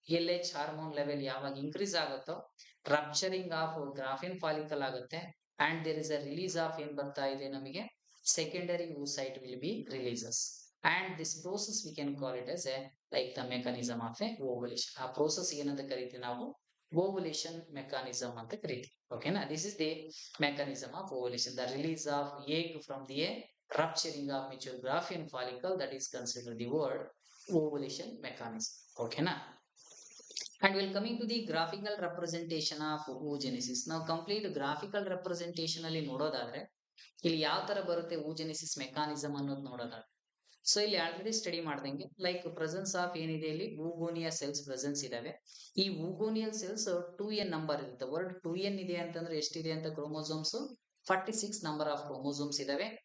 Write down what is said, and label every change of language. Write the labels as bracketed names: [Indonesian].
[English] L H hormone level ಯಾವಾಗ increase ಆಗುತ್ತೋ rupturing of Graafian follicle ಆಗುತ್ತೆ and there is a release of [Kannada] ಏನ್ ಬರ್ತಾ ಇದೆ ನಮಗೆ [English] Secondary oocyte will be releases and this process we can call it as a like the mechanism of a ovulation. [Kannada] ಆ process ಏನಂತ ಕರಿತೀವಿ ನಾವು ovulation mechanism ಅಂತ ಕರಿತೀವಿ. [English] ಓಕೆನಾ, this is the mechanism of ovulation, the release of egg from the rupturing of mature Graafian follicle, that is considered the word ovulation mechanism. ಓಕೆನಾ, and we'll coming to the graphical representation of oogenesis. [Kannada] ನಾವು complete graphical representation ಅಲ್ಲಿ ನೋಡೋದಾದ್ರೆ ಇಲ್ಲಿ ಯಾವ ತರ ಬರುತ್ತೆ oogenesis mechanism ಅನ್ನೋದು ನೋಡೋದಾದ್ರೆ, ಸೊ ಇಲ್ಲಿ ಆಲ್ರೆಡಿ ಸ್ಟಡಿ ಮಾಡ್ದಂಗೆ ಲೈಕ್ ಪ್ರೆಸೆನ್ಸ್ ಆಫ್ ಏನಿದೆ ಇಲ್ಲಿ ಊಗೋನಿಯಾ ಸೆಲ್ಸ್ ಪ್ರೆಸೆನ್ಸ್ ಇದಾವೆ. ಈ ಊಗೋನಿಯಲ್ ಸೆಲ್ಸ್ 2n ನಂಬರ್ ಇರುತ್ತೆ. ವರ್ಡ್ 2n ಇದೆ ಅಂತಂದ್ರೆ ಎಷ್ಟಿದೆ ಅಂತ ಕ್ರೋಮೋಸೋಮ್ಸ್ 46 ನಂಬರ್ ಆಫ್ ಕ್ರೋಮೋಸೋಮ್ಸ್ ಇದಾವೆ.